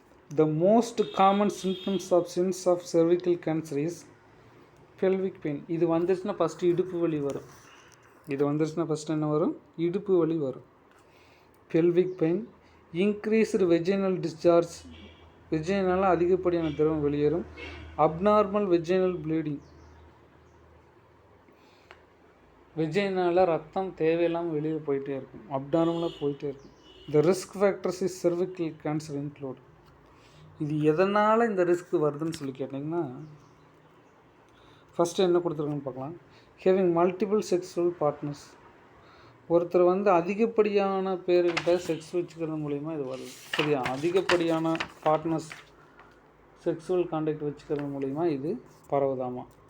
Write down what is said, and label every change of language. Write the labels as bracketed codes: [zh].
[en] The most common symptoms of cervical cancer is pelvic pain. [ta] இது வந்துருச்சுன்னா first இடுப்பு வலி வரும். இது வந்துருச்சுன்னா ஃபஸ்ட்டு என்ன வரும்? இடுப்பு வலி வரும். [en] pelvic pain, increased vaginal discharge. [ta] வெஜைனால் அதிகப்படியான திரவம் வெளியேறும். [en] Abnormal vaginal bleeding. [ta] வெஜைனால் ரத்தம் தேவையில்லாமல் வெளியே போயிட்டே இருக்கும், அப்நார்மலாக போயிட்டே இருக்கும். [en] The risk factors is cervical cancer include. [ta] இது எதனால் இந்த ரிஸ்க் வருதுன்னு சொல்லி கேட்டிங்கன்னா ஃபஸ்ட்டு என்ன கொடுத்துருக்குன்னு பார்க்கலாம். [en] Having multiple sexual partners. [ta] ஒருத்தர் வந்து அதிகப்படியான பேர்கிட்ட செக்ஸ் வச்சுக்கிறது மூலிமா இது வருது. சரியா? அதிகப்படியான பார்ட்னர்ஸ் செக்ஸுவல் கான்டாக்ட் வச்சுக்கிறது மூலிமா இது பரவுதாமா.